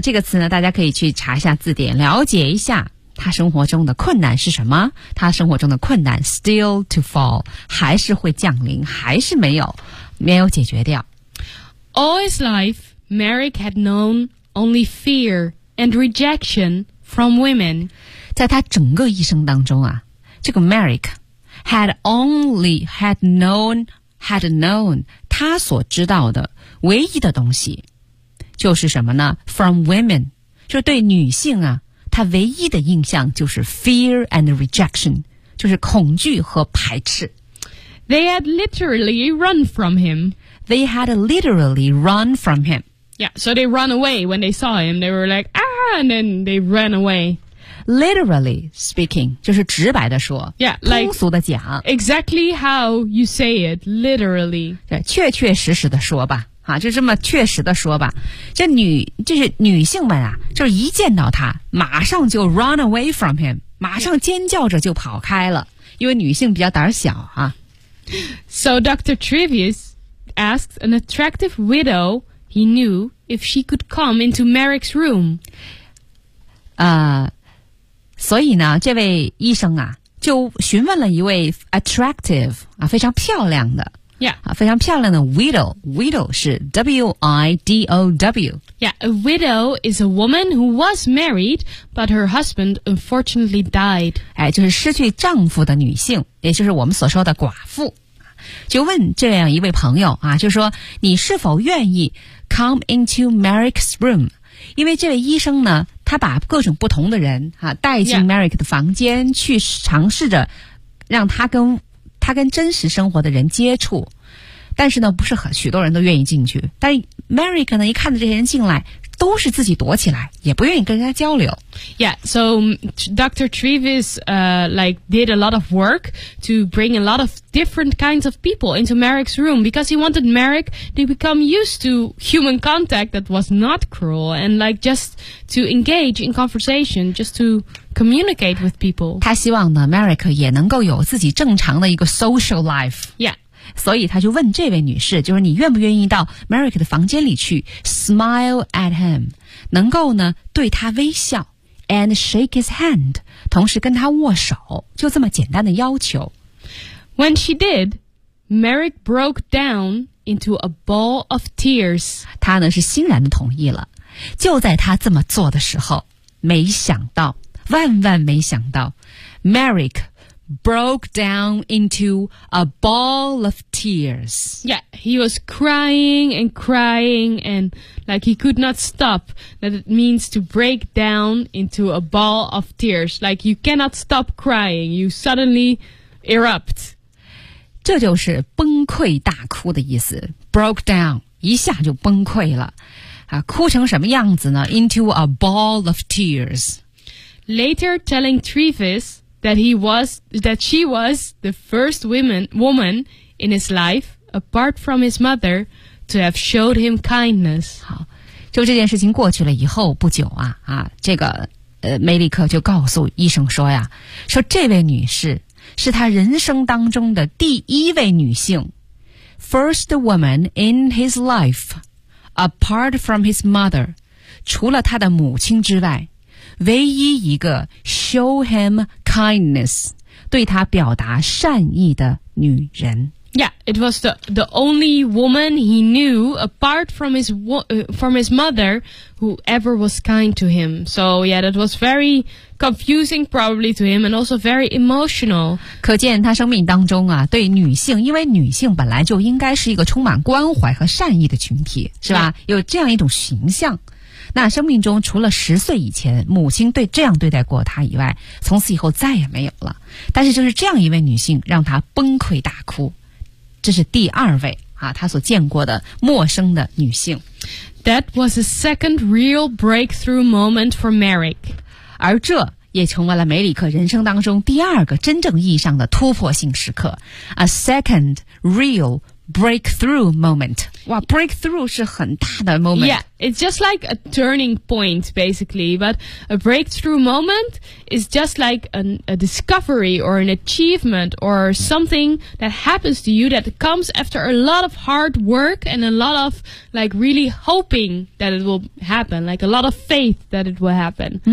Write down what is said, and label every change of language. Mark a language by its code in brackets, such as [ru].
[zh] 这个词呢，大家可以去查一下字典，了解一下他生活中的困难是什么。他生活中的困难 [en] still to fall [zh] 还是会降临，还是没有解决掉。 [en] All his life, Merrick had known only fear and rejection from women. [zh] 在他整个一生当中啊，这个 [en] Merrick had known [zh] 他所知道的唯一的东西就是什么呢 ？ [en] From women， [zh] 就对女性啊，他唯一的印象就是 [en] fear and rejection， [zh] 就是恐惧和排斥。 [en] They had literally run from him. They had literally run from him. Yeah, so they run away when they saw him. They were like, ah, and then they ran away. Literally speaking, [zh] 就是直白的说。 [en] Yeah, like, [zh] 通俗的讲。 [en] Exactly how you say it, literally. [zh] 对，确确实实的说吧。啊，就这么确实的说吧。这女，就是女性们啊，就是一见到他，马上就 [en] run away from him, [zh] 马上尖叫着就跑开了。因为女性比较胆小啊。 [en] So Dr. Trivius asked an attractive widow he knew if she could come into Merrick's room. [zh] 所以呢，这位医生啊，就询问了一位 attractive 啊，非常漂亮的 [en] ，yeah， [zh] 啊，非常漂亮的 widow。Widow 是 widow。 [en] Yeah, a widow is a woman who was married, but her husband unfortunately died. [zh] 哎，就是失去丈夫的女性，也就是我们所说的寡妇。就问这样一位朋友啊，就说你是否愿意 [en] come into Merrick's room？ [zh] 因为这位医生呢，他把各种不同的人啊带进 Merrick 的房间去尝试着让他跟真实生活的人接触，但是呢，不是很许多人都愿意进去。但 Merrick 呢，一看到这些人进来，都是自己躲起来，也不愿意跟人家交流。 [en] Yeah, so Dr. Trivius, like did a lot of work to bring a lot of different kinds of people into Merrick's room because he wanted Merrick to become used to human contact that was not cruel and like just to engage in conversation, just to communicate with people. [zh] 他希望呢 ，Merrick 也能够有自己正常的一个 [en] social life. Yeah. [zh] 所以他就问这位女士，就是你愿不愿意到 Merrick 的房间里去 [en] smile at him， [zh] 能够呢对他微笑 [en] and shake his hand， [zh] 同时跟他握手，就这么简单的要求。 [en] When she did, Merrick broke down into a ball of tears。 [zh] 他呢是欣然的同意了。就在他这么做的时候，没想到，万万没想到 ，Merrick。 [en] Broke down into a ball of tears. Yeah, he was crying and crying and like he could not stop. That it means to break down into a ball of tears. Like you cannot stop crying, you suddenly erupt. [zh] 这就是崩溃大哭的意思。 [en] Broke down, [zh] 一下就崩溃了。啊，哭成什么样子呢 ？ [en] Into a ball of tears. Later, telling Trivius. That she was the first woman in his life, apart from his mother, to have showed him kindness. [zh] 好，就这件事情过去了以后不久啊啊，这个梅里克就告诉医生说呀，说这位女士是他人生当中的第一位女性 ， [en] first woman in his life, apart from his mother, [zh] 除了他的母亲之外。唯一一个 [en] show him kindness [zh] 对他表达善意的女人。 [en] Yeah, it was the only woman he knew apart from his mother who ever was kind to him. So yeah, that was very confusing probably to him and also very emotional. [zh] 可见他生命当中啊，对女性，因为女性本来就应该是一个充满关怀和善意的群体，是吧？ Yeah. 有这样一种形象。那生命中除了十岁以前母亲对这样对待过他以外，从此以后再也没有了。但是就是这样一位女性让他崩溃大哭，这是第二位啊，他所见过的陌生的女性。 [en] That was a second real breakthrough moment for Merrick， [zh] 而这也成为了梅里克人生当中第二个真正意义上的突破性时刻 ， [en] a second real。 Breakthrough moment. Wow, breakthrough is a [zh] 很大的 [en] moment. Yeah, it's just like a turning point, basically. But a breakthrough moment is just like a discovery or an achievement or something that happens to you that comes after a lot of hard work and a lot of like really hoping that it will happen, like a lot of faith that it will happen.